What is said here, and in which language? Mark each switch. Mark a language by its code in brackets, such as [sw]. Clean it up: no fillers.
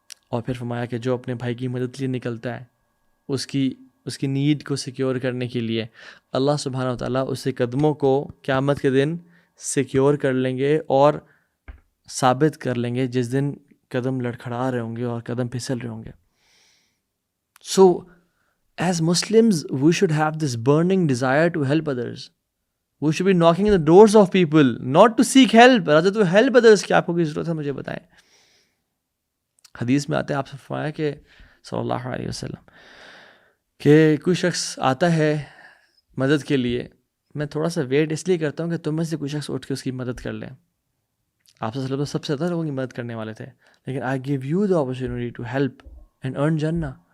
[ur] اور پھر فرمایا کہ جو اپنے بھائی کی مدد کے لیے نکلتا ہے اس کی نیڈ کو سیکیور کرنے کے لیے، اللہ سبحانہ و تعالیٰ اس کے قدموں کو قیامت کے دن سیکیور کر لیں گے اور ثابت کر لیں گے جس دن قدم لڑکھڑا رہے ہوں گے اور قدم پھسل رہے ہوں گے. [en] So as Muslims we should have this burning desire to help others. We should be knocking on the doors of people not to seek help, rather to help others. [ur] کہ آپ کو کی ضرورت ہے مجھے بتائیں. حدیث میں آتا ہے، آپ سے فرمایا کہ صلی اللہ علیہ وسلم کہ کوئی شخص آتا ہے مدد کے لیے، میں تھوڑا سا ویٹ اس لیے کرتا ہوں کہ تم میں سے کوئی شخص اٹھ کے اس کی مدد کر لیں. آپ صلی اللہ علیہ وسلم سب سے زیادہ لوگوں کی مدد کرنے والے تھے، لیکن [en] I give you the opportunity to help and earn Jannah.